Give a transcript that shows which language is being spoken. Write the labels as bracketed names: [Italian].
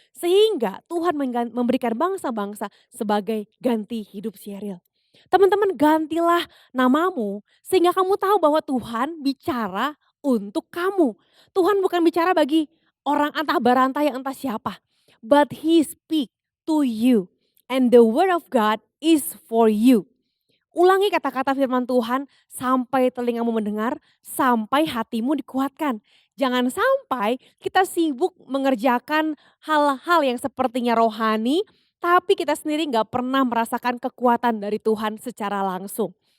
[Indonesian] Sehingga Tuhan memberikan bangsa-bangsa sebagai ganti hidup Sheryl. Teman-teman gantilah namamu sehingga kamu tahu bahwa Tuhan bicara untuk kamu. Tuhan bukan bicara bagi orang antah barantah yang entah siapa. [English] But He speak to you. And the word of God is for you. [Indonesian] Ulangi kata-kata firman Tuhan sampai telingamu mendengar, sampai hatimu dikuatkan. Jangan sampai kita sibuk mengerjakan hal-hal yang sepertinya rohani, tapi kita sendiri gak pernah merasakan kekuatan dari Tuhan secara langsung.